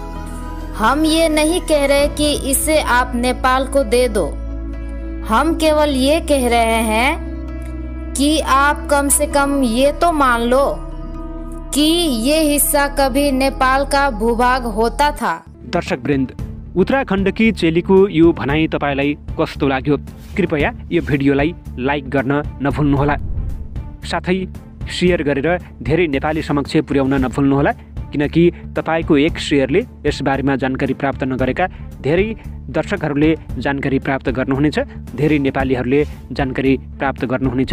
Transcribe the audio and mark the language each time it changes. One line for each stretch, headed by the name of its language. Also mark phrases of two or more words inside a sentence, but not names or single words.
Hindi: हम ये नहीं कह रहे कि इसे आप नेपाल को दे दो। हम केवल ये कह रहे हैं कि आप कम से कम ये तो मान लो कि ये हिस्सा कभी नेपाल का भूभाग होता था।
Nepali: दर्शकवृन्द, उत्तराखण्डकी चेलीको यो भनाइ तपाईलाई कस्तो लाग्यो? कृपया यो भिडियोलाई लाइक गर्न नभुल्नुहोला। साथै शेयर गरेर धेरै नेपाली समक्ष पुर्याउन नभुल्नुहोला, किनकि तपाईको एक शेयरले यस बारेमा जानकारी प्राप्त नगरेका धेरै दर्शकहरूले जानकारी प्राप्त गर्नुहुनेछ, धेरै नेपालीहरूले जानकारी प्राप्त गर्नुहुनेछ।